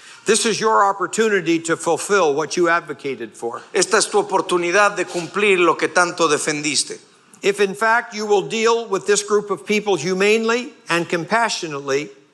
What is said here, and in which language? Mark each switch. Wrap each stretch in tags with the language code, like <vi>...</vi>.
<en>This is your opportunity to fulfill what you advocated for.</en> <es>Esta es tu oportunidad de cumplir lo que tanto defendiste.</es> <en>If in fact you will deal with this group of people humanely and compassionately,</en>